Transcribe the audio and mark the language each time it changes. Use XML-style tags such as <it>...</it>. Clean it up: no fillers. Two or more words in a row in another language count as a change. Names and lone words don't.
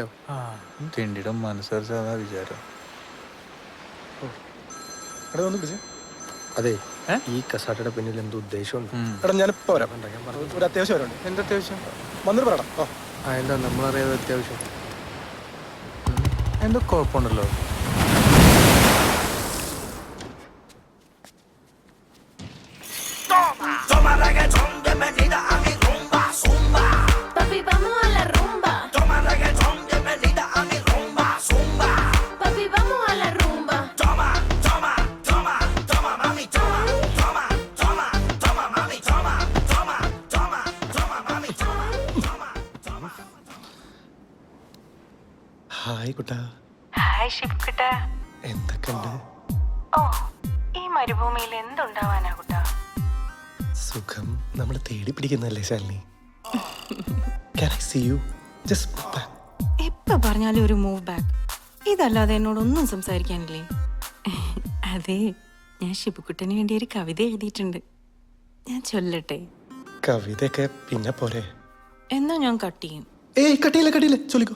<ml>തിണ്ടിയുടെ മനസ്സറിച്ചാ വിചാരം. എടാ ഒന്ന് പിടിച്ചേ. അതെ, ഈ കസാട്ടയുടെ പിന്നിൽ എന്തോ ഉദ്ദേശമുണ്ട്. എടാ ഞാനിപ്പോ വരാം. ഒരു അത്യാവശ്യം വരാനുണ്ട്. എന്താ അത്യാവശ്യം? വന്നിട്ട് പറയടാ. എന്താ നമ്മളറിയാതെ അത്യാവശ്യം? എന്തോ കുഴപ്പമുണ്ടല്ലോ.</ml> <es>Papi, vamos a la rumba. Toma reggaetón, bienvenida a mi rumba, zumba. Papi, vamos a la rumba. Toma, toma, toma, toma, mami, toma, toma, toma, toma, mami, toma, toma, toma, toma, mami, toma, toma, toma.</es> <ml>ഹായ് കുട്ടാ, ഹായ് ഷിബുക്കുട്ട. എന്തൊക്കെയുണ്ട്? ഓ, ഈ മരുഭൂമിയിൽ എന്തുണ്ടാവാനാ കുട്ടാ? സുഖം. നമ്മൾ തേടി പിടിക്കുന്നല്ലേ ശാലിനി.</ml> <en>Can I see you? Just move back.</en> <ml>എപ്പ പറഞ്ഞാലും ഒരു</ml> <en>move back.</en> <ml>ഇതല്ലാതെ എന്നോടൊന്നും സംസാരിക്കാനില്ലേ? അതെ, ഞാൻ ഷിബുക്കുട്ടന് വേണ്ടി ഒരു കവിത എഴുതിയിട്ടുണ്ട്. ഞാൻ ചൊല്ലട്ടെ? കവിതയൊക്കെ പിന്നെ പോരെ. എന്നാ ഞാൻ കട്ട് ചെയ്യും. ഏയ് കട്ടിയില്ല ചൊല്ലിക്കോ.</ml>